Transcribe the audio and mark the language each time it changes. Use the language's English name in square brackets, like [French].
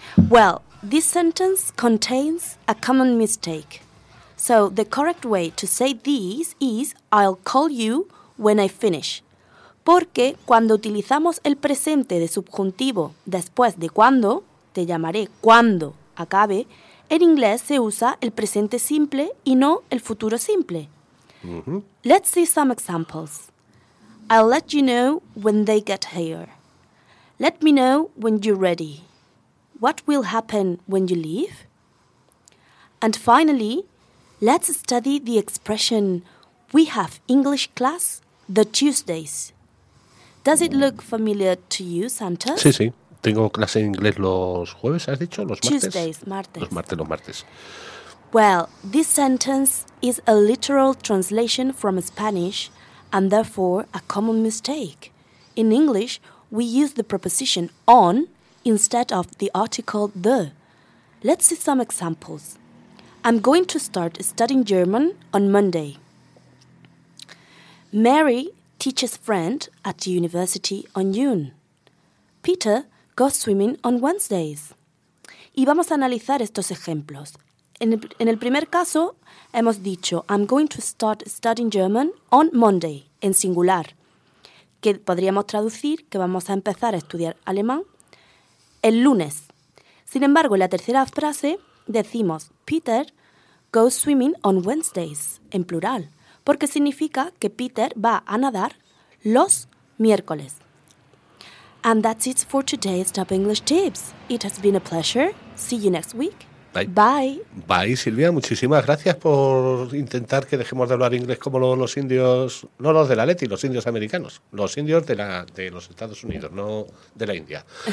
[English] Well, this sentence contains a common mistake. So the correct way to say this is, I'll call you when I finish. [Spanish] Porque cuando utilizamos el presente de subjuntivo después de cuando, te llamaré cuando acabe, en inglés se usa el presente simple y no el futuro simple. [English] Mm-hmm. Let's see some examples. I'll let you know when they get here. Let me know when you're ready. What will happen when you leave? And finally, let's study the expression we have English class the Tuesdays. Does it look familiar to you, Santos? [Spanish] Sí, sí. Tengo clase en inglés los jueves, ¿has dicho? ¿Los martes? [English] Tuesdays, martes. [Spanish] Los martes. [English] Well, this sentence is a literal translation from Spanish and therefore a common mistake. In English, we use the preposition on instead of the article the. Let's see some examples. I'm going to start studying German on Monday. Mary teaches French at university on June. Peter go swimming on Wednesdays. [Spanish] Y vamos a analizar estos ejemplos. En el primer caso, hemos dicho, [English] I'm going to start studying German on Monday, [Spanish] en singular, que podríamos traducir que vamos a empezar a estudiar alemán el lunes. Sin embargo, en la tercera frase decimos, [English] Peter goes swimming on Wednesdays, [Spanish] en plural, porque significa que Peter va a nadar los miércoles. [English] And that's it for today's Top English Tips. It has been a pleasure. See you next week. Bye. Bye. Bye, Silvia. [Spanish] Muchísimas gracias por intentar que dejemos de hablar inglés como los indios, no los de la Leti, los indios americanos, los indios de los Estados Unidos, no de la India.